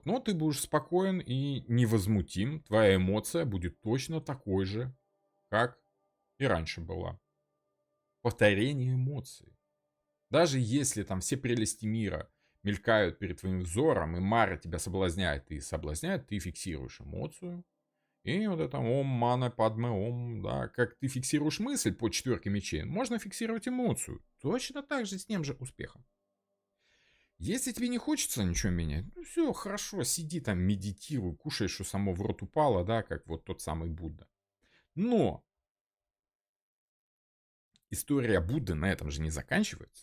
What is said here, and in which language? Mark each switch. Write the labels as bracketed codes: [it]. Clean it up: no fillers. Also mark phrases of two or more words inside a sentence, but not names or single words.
[ru] Но ты будешь спокоен и невозмутим. Твоя эмоция будет точно такой же, как и раньше была. Повторение эмоций. Даже если там все прелести мира мелькают перед твоим взором, и Мара тебя соблазняет, ты фиксируешь эмоцию. И вот это [sa] ओम् मणि पद्मे ओम्, [ru] да, как ты фиксируешь мысль по 4 мечей, можно фиксировать эмоцию. Точно так же с тем же успехом. Если тебе не хочется ничего менять, ну все, хорошо, сиди там, медитируй, кушай, что само в рот упало, да, как вот тот самый Будда. Но история Будды на этом же не заканчивается.